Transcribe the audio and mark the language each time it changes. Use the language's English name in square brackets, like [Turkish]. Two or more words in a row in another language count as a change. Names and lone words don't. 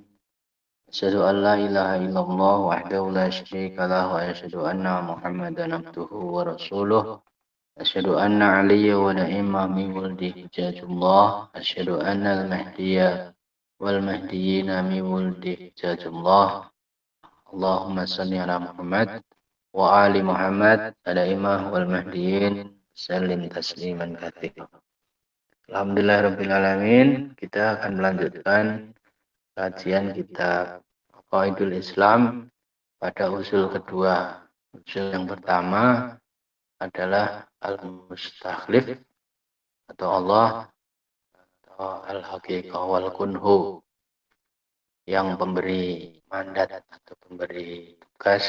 [Arabic] أشهد أن لا إله إلا الله وحده لا شريك له وأشهد أن محمدا عبده ورسوله. أشهد أن عليا والأئمة من ولد حجة الله. أشهد أن المهدي والمهديين من ولد حجة الله. اللهم صل على محمد وآل محمد الأئمة والمهديين. وسلم تسليما كثيرا. الحمد لله الرحمن الرحيم. [Indonesian] Kita akan melanjutkan kajian kitab Qawaidul Islam pada usul kedua. Usul yang pertama adalah Al-Mustakhlif atau Allah atau [Arabic] الحقيقة والكنه, [Indonesian] yang pemberi mandat atau pemberi tugas.